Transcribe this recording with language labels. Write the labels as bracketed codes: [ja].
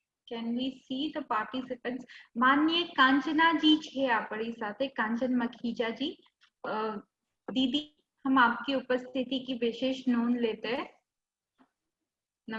[en] Can we see the participants? [gu] માનનીય કાંચના જી છે આપણી સાથે, કાંચન મખીજા જી. [hi] दीदी, हम आपकी उपस्थिति की विशेष नोंद लेते हैं।